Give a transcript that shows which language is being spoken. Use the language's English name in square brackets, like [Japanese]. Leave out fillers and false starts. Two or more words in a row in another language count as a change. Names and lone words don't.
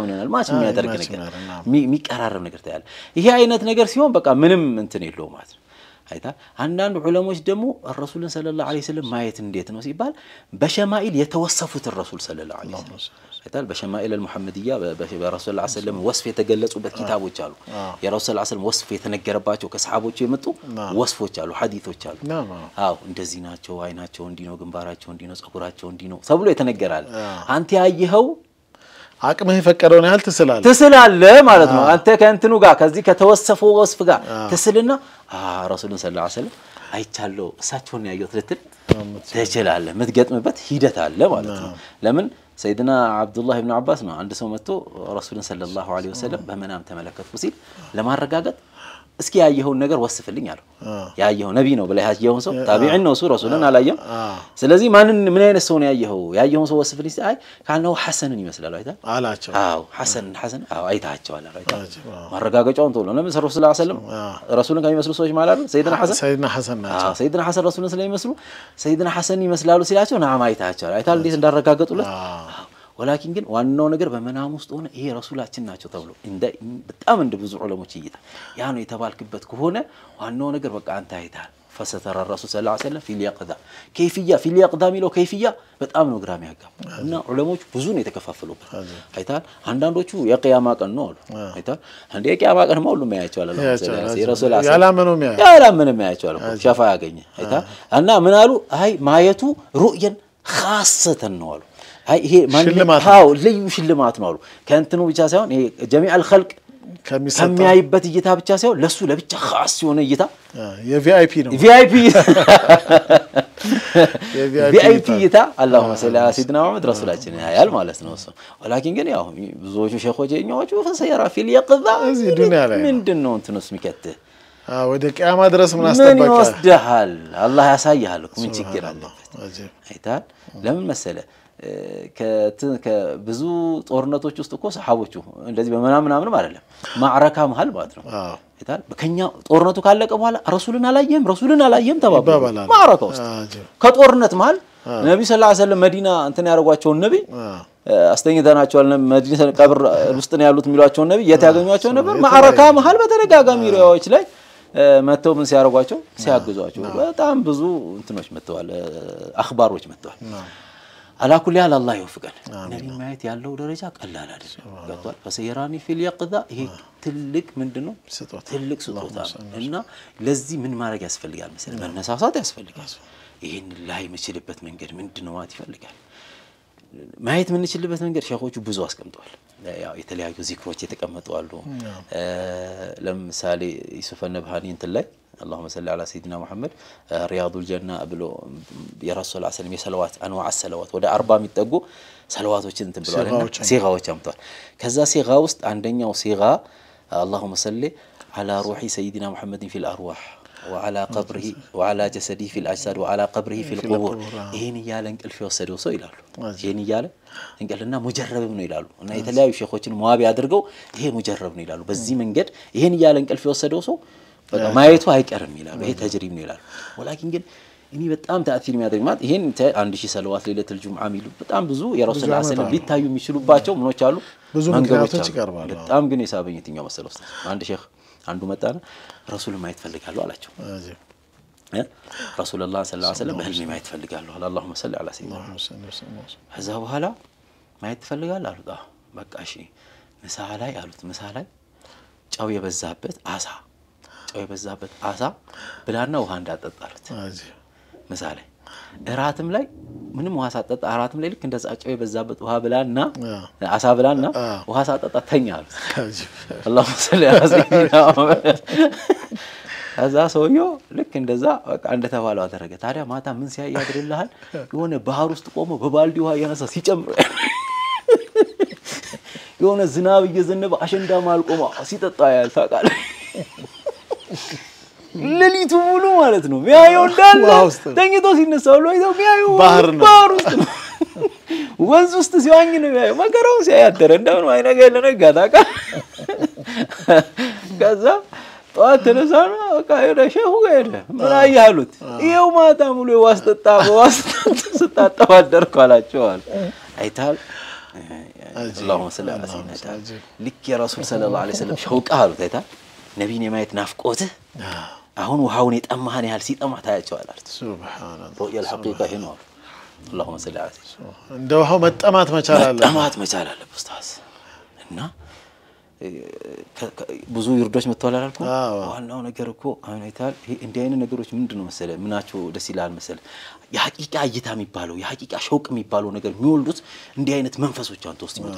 [Amharic] ምን ይሆናል ማች የሚያደርግ ነገር የሚቀራረብ ነገር ታያለ ይሄ አይነት ነገር ሲሆን በቃ ምንም እንትን የለውም ማለት ነው አይታ አንዳንድ ዑለሞች ደግሞ ረሱልን [Arabic] صلى الله عليه وسلم [Amharic] ማየት እንዴት ነው ሲባል በሸማኢል የተወሰፉት ረሱል [Arabic] صلى الله عليه وسلم [Amharic] አይታል በሸማኢል አልሙሐመዲያ በረሱል [Arabic] صلى الله عليه وسلم [Amharic] ወስፍ የተገለጹበት ኪታቦች አሉ የረሱል [Arabic] صلى الله عليه وسلم [Amharic] ወስፍ የተነገረባቸው ከሰሃቦቹ የመጡ ወስፎች አሉ ሐዲሶች አሉ አዎ እንደዚህ ናቸው አይናቸው እንዲህ ነው ግንባራቸው እንዲህ ነው ጸጉራቸው እንዲህ ነው ተብሎ የተነገራል አንተ ያየኸው አቅምህ የፈቀደውን ያህል ትስላለህ ማለት ነው አንተ ከእንትኑ ጋር ከዚህ ከተወሰፈው ወስፍ ጋር ትስልና ረሱልን [Arabic] صلى الله عليه وسلم [Amharic] አይቻለው እሳቸውን ያየሁት ልትል ትችላለህ ምትገጥምበት ሂደት አለ ማለት ነው ለምን سيدنا عبد الله بن عباس ነው አንድ ሰው መጥቶ ረሱልን [Arabic] صلى الله عليه وسلم [Amharic] በመናም ተመለከቱ ሲል ለማረጋገጥ እስኪ ያየውን ነገር ወስፍልኝ አለው ያየው ነብይ ነው ብለ ያየው ሰው ታቢዒን ነው ረሱልን አላየም ስለዚህ ምን አይነት ሰው ነው ያየው ሰው ወስፍልኝ አይ ካለው ሐሰንን ይመስላል አይታ አላቸው አዎ ሐሰን አይታቸው አለ አይታ ማረጋገጫውን ተውሎ ለምን ረሱል [Arabic] صلى الله عليه وسلم [Amharic] ረሱልን ከሚመስሉ ሰዎች ማለት ነው ሰይድና ሐሰን ረሱልን ስለሚመስሉ ሰይድና ሐሰን ይመስላሉ ሲላቸው ናም አይታቸው አይታ እንዴት እንዳረጋገጡለት ولكن ግን ዋናው ነገር በመናም ውስጥ ሆነ ይሄ ረሱላችን ናቸው ተብሎ በጣም እንደ ብዙ ዑለሞች ይይታ ያ ነው የተባልክበት ከሆነ ዋናው ነገር በቃ አንተ አይታል [Arabic] فستر الرسول صلى الله عليه وسلم في اليقظه في اليقظه [Amharic] ሚለው ከይፍያ በጣም ነው ግራም ያጋባ እና ዑለሞች ብዙ ነው የተከፋፈሉበት አይታል አንዳንዶቹ የቂያማ ቀን ነው አሉ አይታል አንዴ የቂያማ ቀን ነው ሁሉም ያያቸዋል ረሱል ያላመነው ያያቸዋል ሸፋ ያገኘ አይታል እና ምን አሉ አይ ማየቱ ሩእየን خاصه ነው አሉ አይ ይሄ ማንኛው ልዩ ሽልማት ነው አሉ ከእንትኑ ብቻ ሳይሆን ይሄ [Arabic] جميع الخلق [Amharic] ከሚያይበት እይታ ብቻ ሳይሆን ለሱ ለብቻ خاص የሆነ እይታ የቪአይፒ ነው ቪአይፒ እይታ [Arabic] اللهم صل على سيدنا محمد [Amharic] رسولችን ያያል ማለት ነው እሱ ولكن ግን ያው ብዙዎቹ ሸኾች የኛዎቹ ፈሰየራ [Arabic] في اليقظه [Amharic] እዚህ ዱንያ ላይ ምንድነው እንትኑስ የሚከተህ ወደ ቂያማ ድረስ ምን አስተባባለ ምን ይወስደሃል አላህ ያሳያል እኮ ምን ችግር አለበት አይታል ለምን መሰለ ከብዙ ጦርነቶች ውስጥ እኮ ሰሃቦቹ እንደዚህ በመናምን አይደለም ማዕረካ መሃል ማለት ነው አይታል በከኛ ጦርነቱ ካለቀ በኋላ ረሱልን አላየም ተባባሉ ማዕረካ ውስጥ ከጦርነት መሃል ነብይ [Arabic] صلى الله عليه وسلم [Amharic] መዲና እንትን ያረጋቸው ነብይ አስተኝተናቸዋል መዲና ቀብር ውስጥ ነው ያሉት የሚሏቸው ነብይ የት ያገኙዋቸው ነበር ማዕረካ መሃል በተደጋጋሚ ሪዋዮች ላይ መተው ምን ሲያረጋቸው ሲያግዟቸው በጣም ብዙ እንትኖች መተዋል አخبارዎች መተዋል [Arabic] على كل حال الله يوفقنا نبي [Amharic] ማየት ያለው ደረጃ ቀላል አይደለም ገብቷል [Arabic] فسيراني في اليقظه [Amharic] ይሄ ትልቅ ምንድነው ትልቅ ስጦታ እና ለዚህ ምን ማድረግ ያስፈልጋል መሰለህ መነሳሳት ያስፈልጋል ይሄን ላይ መችልበት መንገድ ምንድነው ማለት ይፈልጋል ማየት ምን ይችልበት መንገድ ሸኾቹ ብዙ አስቀምጠዋል ያው የተለያዩ ዚክሮች የተቀመጡ አሉ ለምሳሌ ዩሱፍ ነብሃኒ እንትን ላይ [Arabic] اللهم صل على سيدنا محمد رياض الجنه [Amharic] ብሎ የረሱል [Arabic] صلى الله عليه وسلم [Amharic] የሰለዋት አንዋ ሰለዋት ወደ 40 የሚጠጉ ሰለዋቶችን እንትን ብለዋልና ሲጋዎች አምጥቷል ከዛ ሲጋ ውስጥ አንደኛው ሲጋ [Arabic] اللهم صل على روح سيدنا محمد في الارواح وعلى قبره وعلى جسده في الاجساد وعلى قبره في القبور [Amharic] ይሄን ያለ እንቅልፍ የወሰደው ሰው ይላሉ ይሄን ያለ እንቅልፍና ሙጀረብ ነው ይላሉ እና የተለያዩ ሸኾችን ሙአቢ አድርገው ይሄ ሙጀረብ ነው ይላሉ በዚህ መንገድ ይሄን ያለ እንቅልፍ የወሰደው ሰው በቃ ማየቱ አይቀርም ይላሉ ይሄ ተጅሪብ ነው ይላሉ ولكن ግን እኔ በጣም ተአሲር የሚያደርግ ማለት ይሄን 1000 ሰለዋት [Arabic] ليلة الجمعة [Amharic] ሚሉ በጣም ብዙ የረሱል [Arabic] صلى الله عليه وسلم [Amharic] ሊታዩ የሚችሉባቸው ምኖች አሉ ብዙ መንገዶች ይቀርባሉ በጣም ግን የሳበኝ የትኛው መሰለው አንድ ሼክ አንዱ መጣና ረሱልን ማየት ፈልጋለሁ አላቸው [Arabic] رسول الله صلى الله عليه وسلم [Amharic] በህልሜ ማየት ፈልጋለሁ [Arabic] اللهم صل على سيدنا [Amharic] ከዛ በኋላ ማየት ፈልጋለሁ አሉት በቃ እሺ ምሳ ላይ ጫው የበዛበት አሳ ብላና ውሃ እንዳጠጣሉት ምሳ ላይ እራትም ላይ ምንም ውሃ ሳጠጣ እራትም ላይ ልክ እንደዛ ጫው የበዛበት ውሃ ብላና አሳ ብላና ውሃ ሳጠጣ ተኛሉት [Arabic] اللهم صل على سيدنا [Amharic] አዛ ሰውየው ልክ እንደዛ በቃ እንደተባለው አደረገ ታዲያ ማታ ምን ሲያይ ያድርልሃል የሆነ ባህር ውስጥ ቆሞ በባልዲ ውሃ ያነሳ ሲጨምር የሆነ ዝናብ እየዘነበ አሸንዳ ማልቆማ ሲጠጣ ያል ታውቃለህ ለሊቱ ሙሉ ማለት ነው ሚያየው እንዳለ ተኝቶ ሲነሳው ነው ሚያየው ባህር ውስጥ ወንዝ ውስጥ ሲዋኝ ነው ሚያየው መከራው ሲያያደረ እንደምን አይነገ ለነጋ ታውቃለህ ከዛ ጠዋት ተነሳና በቃ ሄደ ሼሁ ጋር ሄደ ምን አያሉት ይሄው ማታ ሙሉ ዋስጠጣ ስታጠባ አደርኩ አላቸው አለ አይታል [Arabic] اللهم صل على سيدنا [Amharic] ልክ የረሱል [Arabic] صلى الله عليه وسلم [Amharic] ሸውቃ አሉት አይታል ነብይን የማየት ናፍቆትህ አሁን ውሃውን የጠማህን ያህል ሲጠማህ ታያቸዋል አሉት ሱብሃንአላህ ሩያ [Arabic] الحقيقه هنا اللهم صل على سيدنا [Amharic] እንደ ውሃው መጠማት መቻል አለ ኡስታዝ እና ብዙ ይርዶች መጥተዋል አልኩ ዋናው ነገር እኮ አሁን አይታል እንዲህ አይነት ነገሮች ምንድነው መሰለ ምናቸው ደስ ይላል መሰለ የሐቂቃ እይታ የሚባለው የሐቂቃ ሸውቅ የሚባለው ነገር የሚወልዱት እንዲህ አይነት መንፈሶች አንተ ውስጥ ይመጡ